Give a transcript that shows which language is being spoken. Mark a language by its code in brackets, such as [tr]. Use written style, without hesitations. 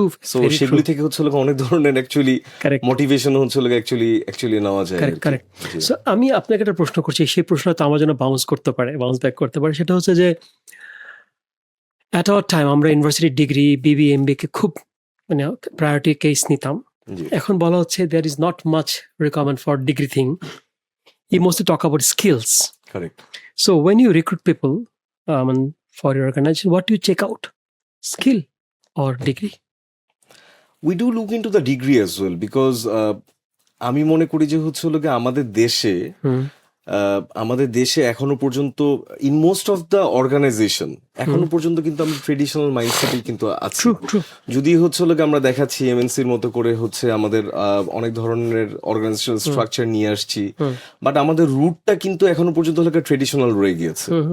[bn] So সেগুলি থেকে হচ্ছে অনেক ধরনের অ্যাকচুয়ালি মোটিভেশন হচ্ছে অ্যাকচুয়ালি নেওয়া যায়। [en] Correct. [bn] সো আমি আপনাকে একটা প্রশ্ন করছি, সেই প্রশ্নটা আমার জন্য বাউন্স ব্যাক করতে পারে। সেটা হচ্ছে যে এট আওয়ার টাইম আমরা ইউনিভার্সিটি ডিগ্রি, বিবি, এমবিএ কে খুব মানে প্রায়োরিটি কেস নিতাম। [en] এখন বলা হচ্ছে there is not much requirement for degree thing. You mostly talk about skills. Correct. So when you recruit people for your organization, what do you check out? Skill or degree? We do look into the degree as well, because আমি মনে করি যে হচ্ছে আমাদের দেশে [bn] আমাদের দেশে এখনো পর্যন্ত in most of the organisation এখনো পর্যন্ত কিন্তু আমরা ট্রেডিশনাল মাইন্ডসেটেই কিন্তু আছি। [en] true true [bn] যদি হচ্ছে হলো গিয়ে আমরা দেখাচ্ছি এমএনসির মতো করে হচ্ছে আমাদের অনেক ধরনের অর্গানাইজেশনাল স্ট্রাকচার নিয়ে আসছি, বাট আমাদের রুটটা কিন্তু এখনো পর্যন্ত হলো ট্রেডিশনাল রয়ে গিয়েছে।